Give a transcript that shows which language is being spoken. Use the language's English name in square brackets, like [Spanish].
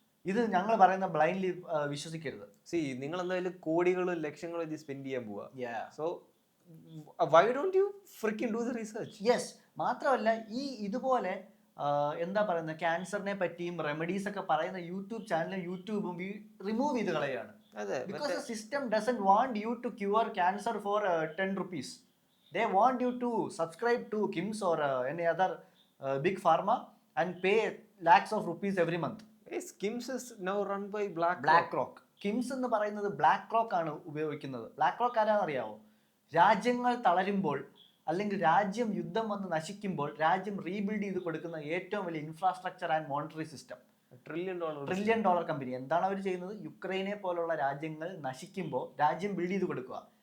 [Malayalam] ഇത് ഞങ്ങൾ പറയുന്ന ബ്ലൈൻഡ്ലി വിശ്വസിക്കരുത്. നിങ്ങൾ എന്തായാലും കോടികളും ലക്ഷങ്ങളും ഇത് സ്പെൻഡ് ചെയ്യാൻ പോവാ. [English] So why don't you freakin do the research? Yes. [Malayalam] മാത്രമല്ല ഈ ഇതുപോലെ എന്താ പറയുന്നത്, ക്യാൻസറിനെ പറ്റിയും റെമഡീസ് ഒക്കെ പറയുന്ന യൂട്യൂബ് ചാനലും യൂട്യൂബും റിമൂവ് ചെയ്ത് കളയാണ്. [English] Because the system doesn't want you to cure cancer for 10 rupees. They want you to subscribe to KIMS or any other big pharma and pay lakhs of rupees every month. Yes, KIMS is now run by BlackRock. [Malayalam] KIMS എന്ന് പറയുന്നത് BlackRock ആണ് ഉപയോഗിക്കുന്നത്. BlackRock ആരാണെന്ന് അറിയാവോ? രാജ്യങ്ങൾ തളരുമ്പോൾ അല്ലെങ്കിൽ രാജ്യം യുദ്ധം വന്ന് നശിക്കുമ്പോൾ രാജ്യം റീബിൽഡ് ചെയ്ത് കൊടുക്കുന്ന ഏറ്റവും വലിയ infrastructure and monetary system. Trillion dollar company. എന്താണ് അവർ ചെയ്യുന്നത്? യുക്രൈനെ പോലുള്ള രാജ്യങ്ങൾ നശിക്കുമ്പോൾ രാജ്യം ബിൽഡ് ചെയ്ത് കൊടുക്കുക.